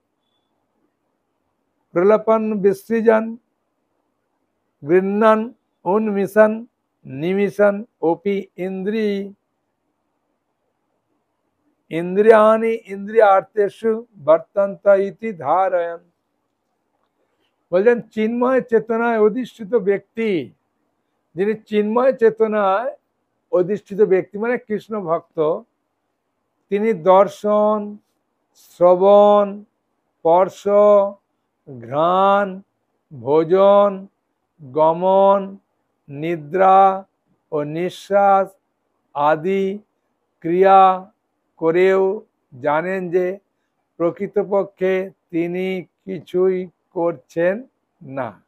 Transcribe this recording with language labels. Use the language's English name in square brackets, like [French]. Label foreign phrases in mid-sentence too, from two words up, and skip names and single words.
[Sanskrit] প্রলপন বিসৃজন গৃহ্ণন উন্মিশন নিমিশন ওপি ইন্দ্রিয়াণি ইন্দ্রিয়ার্থেষু বর্তন্ত ইতি ধারয়ন। [Bangla] বলছেন চিন্ময় চেতনায় অধিষ্ঠিত ব্যক্তি, যিনি চিন্ময় চেতনায় অধিষ্ঠিত ব্যক্তি মানে কৃষ্ণ ভক্ত, তিনি দর্শন, শ্রবণ, স্পর্শ, ঘ্রাণ, ভোজন, গমন, নিদ্রা ও নিঃশ্বাস আদি ক্রিয়া করেও জানেন যে প্রকৃতপক্ষে তিনি কিছুই করছেন না।